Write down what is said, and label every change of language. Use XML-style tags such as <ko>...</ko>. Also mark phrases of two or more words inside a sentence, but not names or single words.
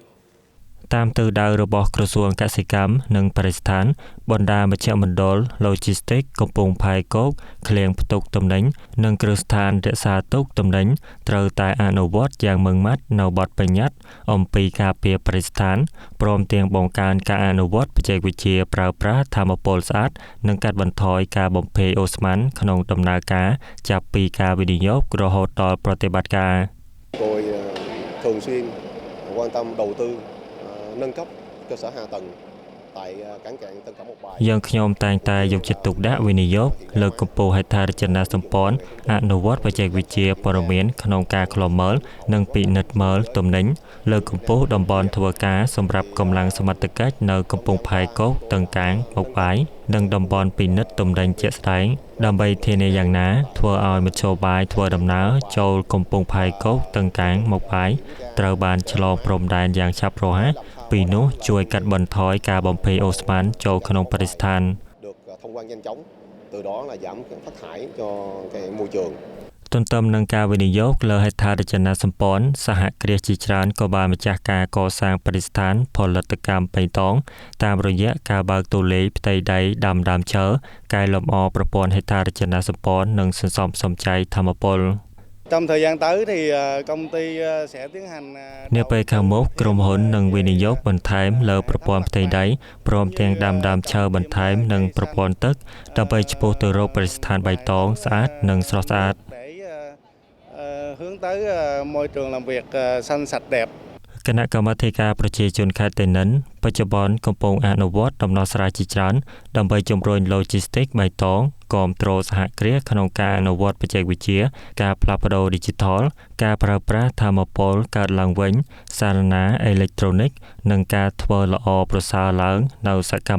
<km>តាមទិសដៅរបស់ក្រសួងកសិកម្មនិងបរិស្ថានបណ្ដាមជ្ឈមណ្ឌល Logistics កំពង់ផែគោកឃ្លាំងផ្ទុកទំនិញនិងគ្រឹះស្ថានរក្សាទុកទំនិញត្រូវតែអនុវត្តយ៉ាងម៉ឺងម៉ាត់នៅបទបញ្ញត្តិអំពីការពារបរិស្ថានព្រមទាំងបង្កើនការអនុវត្តបច្ចេកវិទ្យាប្រើប្រាស់ថាមពលស្អាតនិងកាត់បន្ថយការបំភាយអូស្ម័នក្នុងដំណើរការចាប់ពីការវិនិយោគរហូតដល់ប្រតិបត្តិការ</km> <vi>Rồi thường xuyên quan tâm đầu tư nâng cấp cơ sở hạ tầng tại cảng cạn Tân Cảng Một Bài</vi> <km>យើងខ្ញុំតែងតែយកចិត្តទុកដាក់វិនិយោគលើកកម្ពស់ហេដ្ឋារចនាសម្ព័ន្ធអនុវត្តបច្ចេកវិទ្យាព័ត៌មានក្នុងការ ឃ្លាំមើលនិងពិនិត្យមើលទំនិញលើកកម្ពស់តំបន់ធ្វើការសម្រាប់កម្លាំងសមត្ថកិច្ចនៅកំពង់ផែគោកតឹងកាងមុខបាយនិងតំបន់ពិនិត្យទំនិញជាក់ស្ដែងដើម្បីធានាយ៉ាងណាធ្វើឲ្យមធ្យោបាយធ្វើដំណើរចូលកំពង់ផែគោកតឹងកាងមុខបាយត្រូវបានឆ្លងព្រំដែនយ៉ាងឆាប់រហ័សពីនោះជួយកាត់បន្ថយការបំភាយអូស្ម័នចូលក្នុងបរិស្ថាន</km> <vi>được thông quan nhanh chóng từ đó là giảm phát thải cho cái môi trường</vi> <km>ទន្ទឹមនឹងការវិនិយោគលើហេដ្ឋារចនាសម្ព័ន្ធសហគ្រាសជាច្រើនក៏បានម្ចាស់ការកសាងបរិស្ថានផលិតកម្មបៃតងតាមរយៈការបើកទូលាយផ្ទៃដីដាំដើមឈើកែលម្អប្រព័ន្ធហេដ្ឋារចនាសម្ព័ន្ធនិងសន្សំសំចៃថាមពល</km> <vi>Trong thời gian tới thì công ty sẽ tiến hành</vi> <km>នាពេលខាងមុខក្រុមហ៊ុននឹងវិនិយោគបន្ថែមលើប្រព័ន្ធផ្ទៃដីព្រមទាំងដាំដើមឈើបន្ថែមនិងប្រព័ន្ធទឹកដើម្បីឆ្ពោះទៅរកបរិស្ថានបៃតងស្អាតនិងស្រស់ស្អាត</km> <vi>để hướng tới môi trường làm việc xanh sạch đẹp</vi> <km>គណៈកម្មាធិការប្រជាជនខេត្តតេនិនបច្ចុប្បន្នកំពុងអនុវត្តដំណោះស្រាយជាច្រើនដើម្បីជំរុញ Logistics បៃតងគាំទ្រសហគ្រាសក្នុងការអនុវត្តបច្ចេកវិទ្យាការផ្លាស់ប្ដូរ Digital ការប្រើប្រាស់ថាមពលកើតឡើងវិញសារណាអេឡិចត្រូនិកនិងការធ្វើល្អប្រសើរឡើងនៅសកម្ម</km>